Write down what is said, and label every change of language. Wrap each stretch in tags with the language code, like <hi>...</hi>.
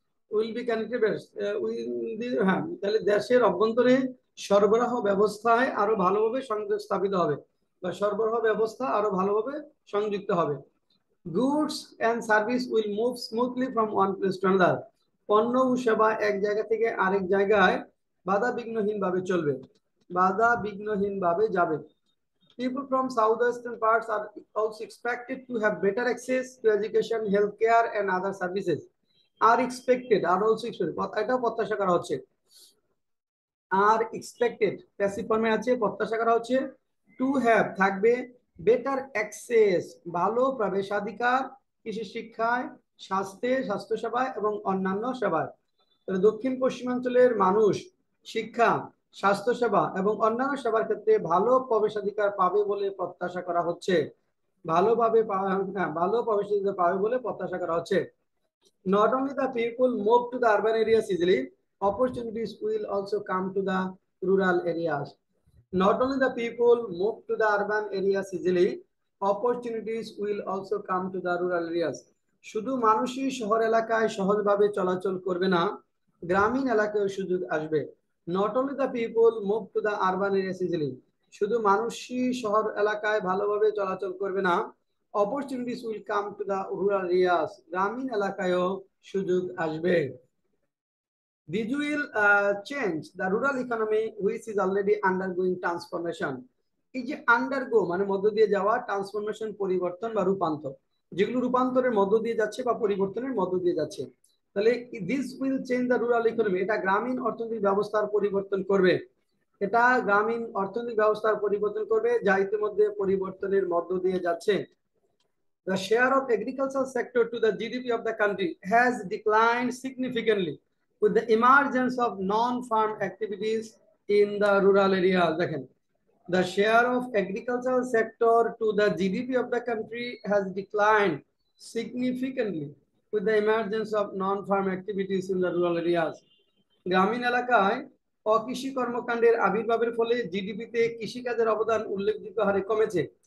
<en>will be connected,</en> <bn>হ্যাঁ, তাহলে দেশের অভ্যন্তরে সরবরাহ ব্যবস্থায় আরো ভালোভাবে সংযোগ স্থাপিত হবে বা সরবরাহ ব্যবস্থা আরো ভালোভাবে সংযুক্ত হবে।</bn> <en>Goods and service will move smoothly from one place to another.</en> <bn>পণ্য ও সেবা এক জায়গা থেকে আরেক জায়গায় বাধা বিঘ্নহীন ভাবে চলবে, বাধা বিঘ্নহীন ভাবে যাবে।</bn> <en>People from southwestern parts are also expected to have better access to education, healthcare and other services. Are expected, are also expected,</en> <bn>এটা প্রত্যাশা করা হচ্ছে। আর এক্সপেক্টেড প্যাসিভ ফর্মে আছে, প্রত্যাশা করা হচ্ছে। টু হ্যাভ থাকবে, বেটার অ্যাক্সেস ভালো প্রবেশাধিকার, কৃষি শিক্ষায়, স্বাস্থ্যসেবায় এবং অন্যান্য সেবায়। দক্ষিণ পশ্চিমাঞ্চলের মানুষ শিক্ষা, স্বাস্থ্যসেবা এবং অন্যান্য সেবার ক্ষেত্রে ভালো প্রবেশাধিকার পাবে বলে প্রত্যাশা করা হচ্ছে। ভালো প্রবেশাধিকার পাবে বলে প্রত্যাশা করা হচ্ছে।</bn> <en>Not only the people move to the urban areas easily, opportunities will also come to the rural areas. Not only the people move to the urban areas easily, opportunities will also come to the rural areas.</en> <bn>শুধু মানুষই শহর এলাকায় সহজভাবে চলাচল করবে না, গ্রামীণ এলাকায় সুযোগ আসবে।</bn> <en>Not only the people move to the urban areas easily,</en> <bn>শুধু মানুষই শহর এলাকায় ভালোভাবে চলাচল করবে না,</bn> <en>opportunities will come to the rural areas,</en> <bn>গ্রামীণ এলাকায়ও সুযোগ আসবে।</bn> <en>This will change the rural economy which is already undergoing transformation.</en> <bn>এই যে আন্ডারগো মানে মধ্য দিয়ে যাওয়া, ট্রান্সফরমেশন পরিবর্তন বা রূপান্তর, যেগুলো রূপান্তরের মধ্য দিয়ে যাচ্ছে বা পরিবর্তনের মধ্য দিয়ে যাচ্ছে, তাহলে</bn> <en>this will change the rural economy,</en> <bn>এটা গ্রামীণ অর্থনৈতিক ব্যবস্থার পরিবর্তন করবে। এটা গ্রামীণ অর্থনৈতিক ব্যবস্থার পরিবর্তন করবে যা ইতিমধ্যে পরিবর্তনের মধ্য দিয়ে যাচ্ছে।</bn> <en>The share of agricultural sector to the GDP of the country has declined significantly with the emergence of non-farm activities in the rural areas. The share of agricultural sector to the GDP of the country has declined significantly with the emergence of non-farm activities in the rural areas.</en> <bn>গ্রামীণ এলাকায় অকৃষি কর্মকাণ্ডের আবির্ভাবের ফলে জিডিপিতে কৃষিকাজের অবদান উল্লেখযোগ্য হারে কমেছে।</bn>